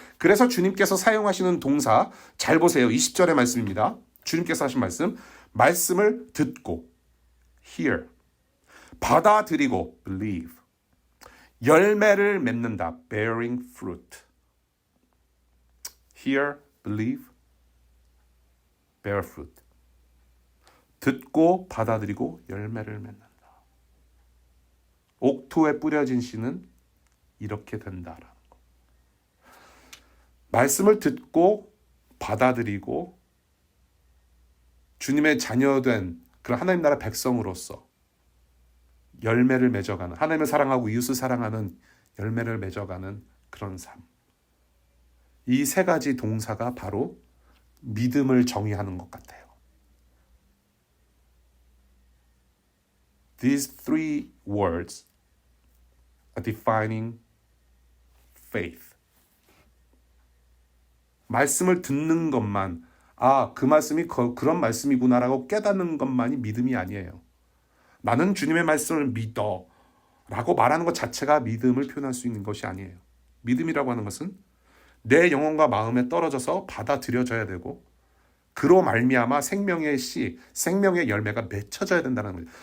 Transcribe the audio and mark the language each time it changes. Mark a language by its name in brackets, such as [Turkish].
[Korean] 그래서 주님께서 사용하시는 동사 잘 보세요. 20절의 말씀입니다. 주님께서 하신 말씀을 듣고 [English] hear, [Korean] 받아들이고 [English] believe, [Korean] 열매를 맺는다 [English] bearing fruit. hear, believe, bear fruit. [Korean] 듣고 받아들이고 열매를 맺는다. 옥토에 뿌려진 씨는 이렇게 된다라는 거. 말씀을 듣고 받아들이고 주님의 자녀된 그런 하나님 나라 백성으로서 열매를 맺어가는, 하나님을 사랑하고 이웃을 사랑하는 열매를 맺어가는 그런 삶. 이 세 가지 동사가 바로 믿음을 정의하는 것 같아요. [English] These three words are defining faith. [Korean] 말씀을 듣는 것만, 그 말씀이 그런 말씀이구나라고 깨닫는 것만이 믿음이 아니에요. 나는 주님의 말씀을 믿어 라고 말하는 것 자체가 믿음을 표현할 수 있는 것이 아니에요. 믿음이라고 하는 것은 내 영혼과 마음에 떨어져서 받아들여져야 되고, 그로 말미암아 생명의 씨, 생명의 열매가 맺혀져야 된다는 거예요.